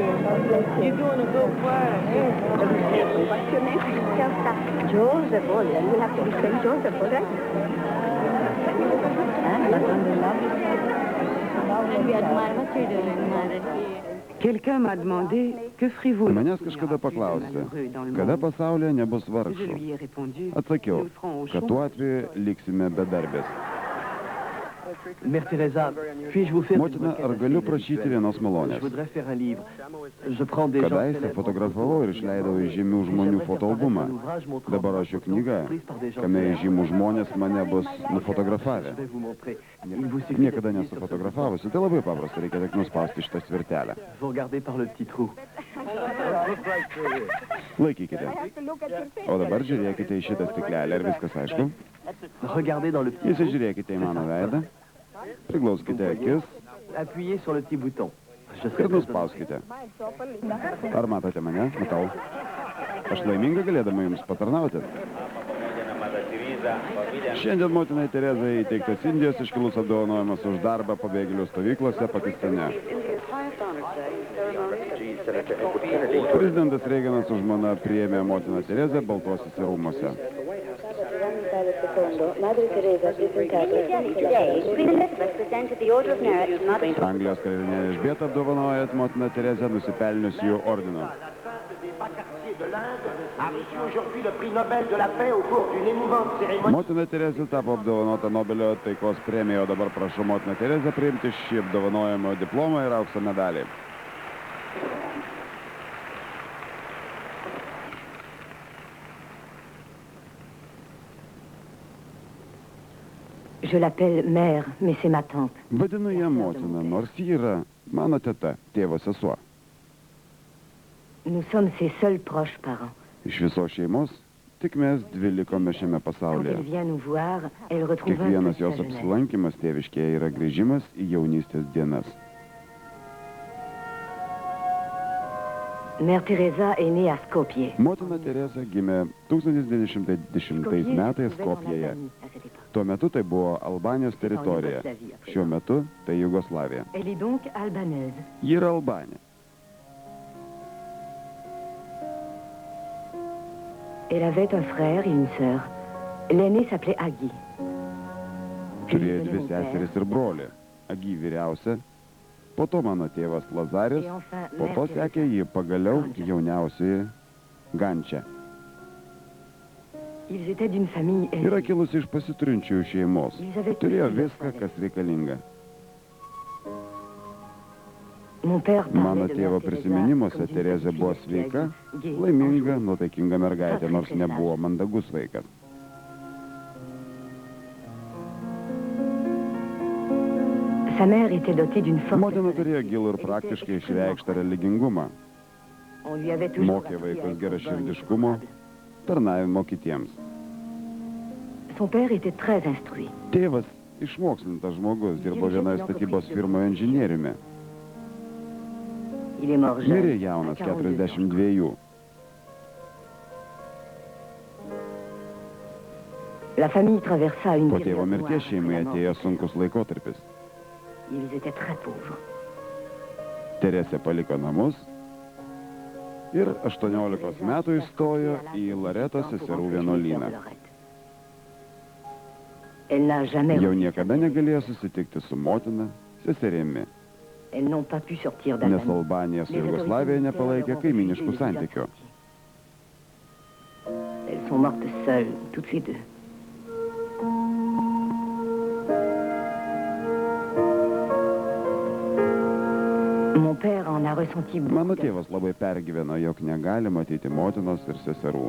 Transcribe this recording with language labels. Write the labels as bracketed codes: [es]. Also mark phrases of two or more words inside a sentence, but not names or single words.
[en] You're doing a good work. What's your name? Joseph. Oh, then we'll have to be St. Joseph, all right? We admire what you're doing, [fr] Quelqu'un m'a demandé que ferez-vous [lt] Manęs kažkada paklausė, kada pasaulyje nebus [fr] Je [lt] vargšų. [fr] lui ai répondu, [lt] Atsakiau, [fr] nous serons au [lt] kad [fr] chaud. [lt] tuo atveju liksime bedarbės. [fr] Mère Teresa, puis-je vous faire une [lt] Motina, [fr] requête [lt] ar [fr] assez [lt] galiu prašyti [fr] inhabituelle? [lt] vienos [fr] Je malonės? voudrais faire un livre. Je prends des gens [lt] Kadaise [fr] célèbres [lt] fotografavau ir išleidau žymių žmonių fotoalbumą. Dabar rašiau knygą, kame žymų žmonės mane bus nufotografavę. [fr] Je vais vous montrer. Il vous suffit [lt] Niekada [fr] d'appuyer [lt] nesu [fr] sur ce [lt] fotografavusi, tai labai paprasta, reikia tik nuspausti šitą svirtelę. [fr] bouton. Vous regardez par le petit trou. [lt] Laikykite. O dabar žiūrėkite į šitą stiklelę, ar viskas aišku? [fr] Regardez dans le petit trou. [lt] Įsižiūrėkite į mano veidą, priglauskite akis [fr] Appuyez sur le petit bouton. Je serai [lt] ir [fr] très [lt] nuspauskite. Ar matote mane? Matau. Aš laiminga galėdama jums patarnauti. Šiandien motinai Terezai įteiktas Indijos iškilus apdovanojimas už darbą pabėgėlių stovyklose Pakistane. Prezidentas Reiganas už žmoną priėmė motiną Terezą Baltuosiuose rūmuose. [en] Madre Teresa today, Queen Elizabeth presented the Order of Merit to Mother [lt] Anglijos karalienė Elžbieta apdovanoja motiną Terezą nusipelnius jų ordinu. [fr] a reçu aujourd'hui le prix Nobel de la paix au cours d'une émouvante cérémonie. [lt] Motina Terezė tapo apdovanota Nobelio taikos premija, o dabar prašau motiną Terezę priimti šį apdovanojimo diplomą ir aukso medalį. [fr] Je l'appelle mère, mais c'est ma tante. [lt] Vadinu ją motina, nors ji yra mano teta, tėvo sesuo. [fr] Nous sommes ses seuls proches parents. [lt] Iš visos šeimos tik mes dvi likome šiame [fr] Quand [lt] pasaulyje. [fr] elle vient nous voir, elle retrouve un peu [lt] Kiekvienas [fr] sa [lt] jos [fr] jeunesse. [lt] apsilankimas tėviškėje yra grįžimas į jaunystės dienas. [fr] Mère Teresa est née à Skopje. [lt] Motina Teresa gimė 1910 metais Skopjėje. Tuo metu tai buvo Albanijos teritorija. Šiuo metu tai Jugoslavija. [fr] Elle est donc albanaise. [lt] Ji yra Albanė. [fr] Elle avait un frère et une sœur. L'aîné s'appelait Agi. [lt] Turėjo dvi seseris ir brolį. Agi vyriausia, po to mano tėvas Lazaris, [fr] Et enfin, [lt] po [fr] Mère [lt] to [fr] Teresa. [lt] sekė jį pagaliau jauniausioji Gančia. [fr] Ils étaient d'une famille [lt] Yra [fr] aisée. [lt] kilusi iš pasiturinčiųjų šeimos. Turėjo viską, kas reikalinga. [fr] Mon père [lt] Mano [fr] parlait de [lt] tėvo [fr] Mère Teresa [lt] prisiminimuose [fr] comme d'une [lt] Terezė [fr] petite [lt] buvo [fr] fille qui a [lt] sveika, [fr] eu gay, [lt] laiminga, [fr] enjouée. [lt] nuotaikinga mergaitė, nors nebuvo mandagus vaikas. [fr] Sa mère était dotée d'une forte [lt] Motina turėjo [fr] volonté. [lt] gilų ir praktiškai išreikštą religingumą. [fr] On lui avait toujours [lt] Mokė [fr] appris à [lt] vaikus [fr] être [lt] geraširdiškumo, [fr] bonne et confortable. [lt] tarnavimo kitiems. [fr] Son père était très instruit. [lt] Tėvas išmokslintas žmogus, dirbo vienoje statybos firmoje inžinieriumi. [fr] Il est mort jeune. [lt] Mirė [fr] à [lt] jaunas [fr] 42 ans. [lt] 42. [fr] La famille traversa une [lt] Po [fr] période [lt] tėvo mirties [fr] noire [lt] šeimai [fr] après la [lt] atėjo [fr] mort. [lt] sunkus laikotarpis. [fr] Ils étaient très pauvres. [lt] Teresė paliko namus ir 18 metų įstojo į Lareto seserų vienuolyną. [fr] Elle n'a jamais [lt] Jau [fr] revu [lt] niekada [fr] sa mère. [lt] negalėjo susitikti su motina, seserimi, [fr] Elles n'ont pas pu sortir [lt] nes [fr] d'Albanie. [lt] Albanija su [fr] Les autorités [lt] Jugoslavija [fr] militaires [lt] nepalaikė [fr] leur ont [lt] kaiminiškų [fr] refusé les [lt] santykių. [fr] visas. Elles sont mortes seules, toutes les deux. Mon père en a ressenti [lt] Mano [fr] beaucoup. [lt] tėvas labai pergyveno, jog negali matyti motinos ir seserų.